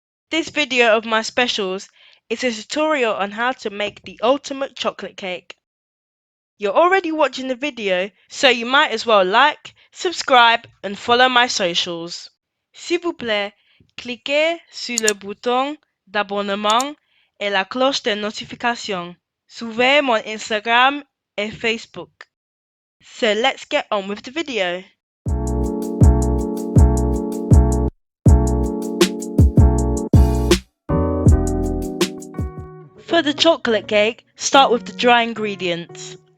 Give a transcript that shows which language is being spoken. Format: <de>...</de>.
<en>This video of my specials is a tutorial on how to make the ultimate chocolate cake. You're already watching the video, so you might as well like, subscribe and follow my socials.</en> <fr>S'il vous plaît, cliquez sur le bouton d'abonnement et la cloche de notification. Suivez mon Instagram et Facebook.</fr> <en>So let's get on with the video. For the chocolate cake, start with the dry ingredients.</en>